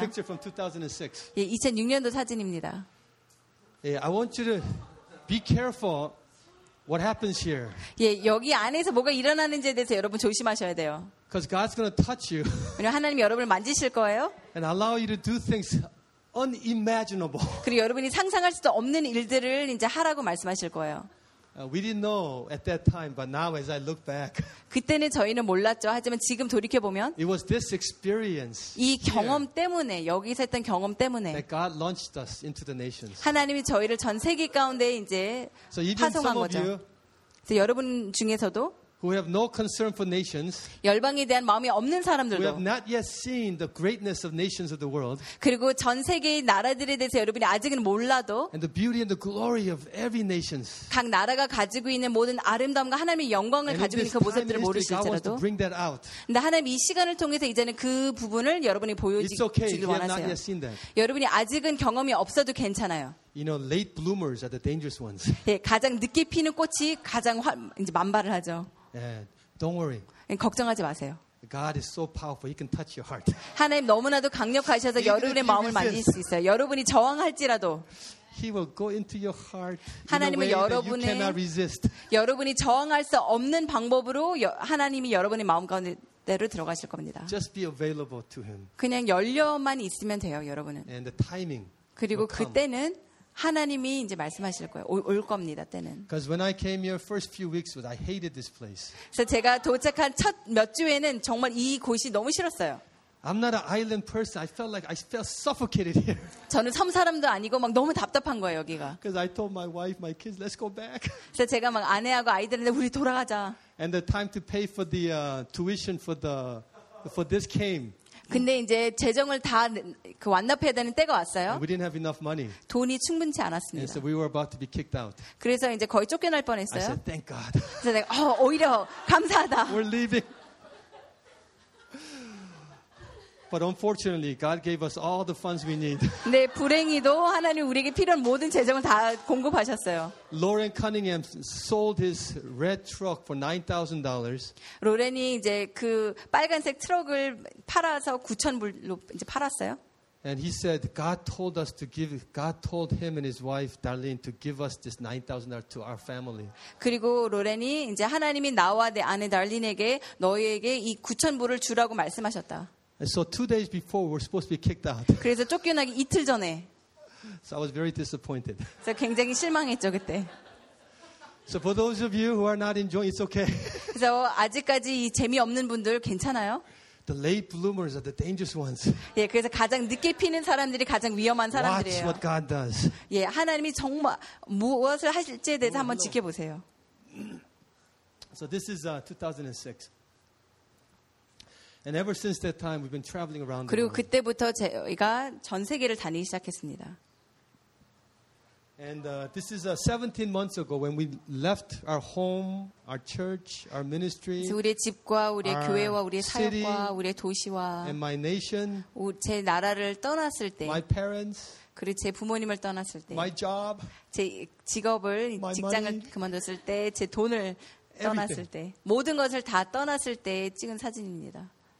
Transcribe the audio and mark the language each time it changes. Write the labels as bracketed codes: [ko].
[en] This is a picture from 2006. [ko] 예, 2006년도 사진입니다. [en] Yeah, I want you to be careful what happens here. [ko] 예, 여기 안에서 뭐가 일어나는지에 대해서 여러분 조심하셔야 돼요. [en] Because God's going to touch you. [ko] 왜냐하면 하나님이 여러분을 만지실 거예요. [en] And allow you to do things unimaginable. [ko] 그리고 여러분이 상상할 수도 없는 일들을 이제 하라고 말씀하실 거예요. [en] We didn't know at that time, but now as I look back, [ko] 그때는 저희는 몰랐죠. 하지만 지금 돌이켜 보면, [en] it was this experience, [ko] 이 경험 때문에 여기서 했던 경험 때문에, [en] that God launched us into the nations. [ko] 하나님이 저희를 전 세계 가운데 이제 [en] so [ko] 파송한 거죠. [en] You, [ko] 그래서 여러분 중에서도, [en] who have no concern for nations, [ko] 열방에 대한 마음이 없는 사람들도, [en] who have not yet seen the greatness of nations of the world, [ko] 그리고 전 세계의 나라들에 대해서 여러분이 아직은 몰라도, [en] and the beauty and the glory of every nations, [ko] 각 나라가 가지고 있는 모든 아름다움과 하나님의 영광을 [en] and [ko] 가지고 있는 그 모습들을 모르실지라도, [en] bring that out. [ko] 근데 하나님 이 시간을 통해서 이제는 그 부분을 여러분이 보여주시길 [en] okay. [ko] 원하세요. [en] Not yet seen that. [ko] 여러분이 아직은 경험이 없어도 괜찮아요. [en] You know, late bloomers are the dangerous ones. [ko] 예, 가장 늦게 피는 꽃이 가장 이제 만발을 하죠. [en] Yeah, don't worry. [ko] 걱정하지 마세요. [en] God is so powerful; He can touch your heart. [ko] 하나님 너무나도 강력하셔서 여러분의 마음을 만질 수 있어요. 여러분이 저항할지라도 [en] He will go into your heart. [ko] 하나님은 여러분의 [en] you cannot resist. [ko] 여러분이 저항할 수 없는 방법으로 하나님이 여러분의 마음 가운데로 들어가실 겁니다. [en] Just be available to Him. [ko] 그냥 열려만 있으면 돼요, 여러분은. [en] And the timing. [ko] 그리고 그때는. 하나님이 이제 말씀하실 거예요. 올 겁니다, 때는. [en] Because when I came here first few weeks, I hated this place. [ko] 그래서 제가 도착한 첫 몇 주에는 정말 이 곳이 너무 싫었어요. [en] I'm not an island person. I felt like I felt suffocated here. [ko] 저는 섬 사람도 아니고 막 너무 답답한 거예요, 여기가. [en] Because I told my wife, my kids, let's go back. [ko] 그래서 제가 막 아내하고 아이들한테 우리 돌아가자. [en] And the time to pay for the tuition for this came. [ko] 근데 이제 재정을 다 그 완납해야 되는 때가 왔어요. [en] We didn't have enough money. [ko] 돈이 충분치 않았습니다. [en] So we were about to be kicked out. [ko] 그래서 이제 거의 쫓겨날 뻔했어요. [en] I said, thank God. [ko] 그래서 내가 오히려 감사하다. [en] We're leaving. But unfortunately, God gave us all the funds we need. [ko] 네, 불행히도 하나님 우리에게 필요한 모든 재정을 다 공급하셨어요. [en] Lauren Cunningham sold his red truck for $9,000. [ko] 로렌이 이제 그 빨간색 트럭을 팔아서 9,000불로 이제 팔았어요. [en] And he said, God told us to give. God told him and his wife Darlene to give us this $9,000 to our family. [ko] 그리고 로렌이 이제 하나님이 나와 내 아내 달린에게 너희에게 이 9,000불을 주라고 말씀하셨다. [en] So 2 days before we're supposed to be kicked out. [ko] 그래서 쫓겨나기 이틀 전에. [en] So I was very disappointed. [ko] 그래서 굉장히 실망했죠 그때. [en] So for those of you who are not enjoying, it's okay. [ko] 그래서 아직까지 이 재미 없는 분들 괜찮아요? [en] The late bloomers are the dangerous ones. [ko] 예, 그래서 가장 늦게 피는 사람들이 가장 위험한 사람들이에요. [en] Watch what God does. [ko] 예, 하나님이 정말 무엇을 하실지에 대해서 oh, 한번 지켜보세요. [en] So this is 2006. And ever since that time, we've been traveling around. [ko] 그리고 그때부터 저희가 전 세계를 다니기 시작했습니다. [en] And this is 17 months ago when we left our home, our church, our ministry. [ko] 우리의 집과 우리의 교회와 우리의 사역과 우리의 도시와 [en] and my nation. [ko] 제 나라를 떠났을 때. [en] My parents. [ko] 그리고 제 부모님을 떠났을 때. [en] My job. [ko] 제 직업을 직장을 그만뒀을 때, 제 돈을 떠났을 때, 모든 것을 다 떠났을 때 찍은 사진입니다.